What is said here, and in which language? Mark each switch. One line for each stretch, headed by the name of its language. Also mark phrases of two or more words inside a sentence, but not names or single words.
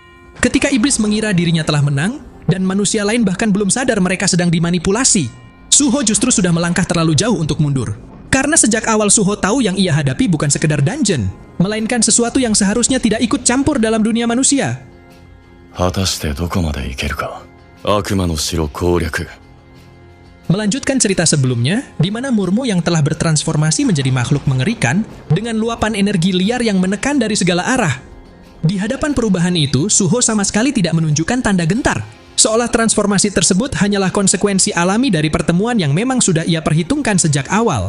Indonesian: Ketika iblis mengira dirinya telah menang, dan manusia lain bahkan belum sadar mereka sedang dimanipulasi, Suho justru sudah melangkah terlalu jauh untuk mundur. Karena sejak awal Suho tahu yang ia hadapi bukan sekedar dungeon, melainkan sesuatu yang seharusnya tidak ikut campur dalam dunia manusia.
Japanese: 果たしてどこまで行けるか。悪魔の城攻略。
Indonesian: Melanjutkan cerita sebelumnya, di mana Murmu yang telah bertransformasi menjadi makhluk mengerikan dengan luapan energi liar yang menekan dari segala arah. Di hadapan perubahan itu, Suho sama sekali tidak menunjukkan tanda gentar, seolah transformasi tersebut hanyalah konsekuensi alami dari pertemuan yang memang sudah ia perhitungkan sejak awal.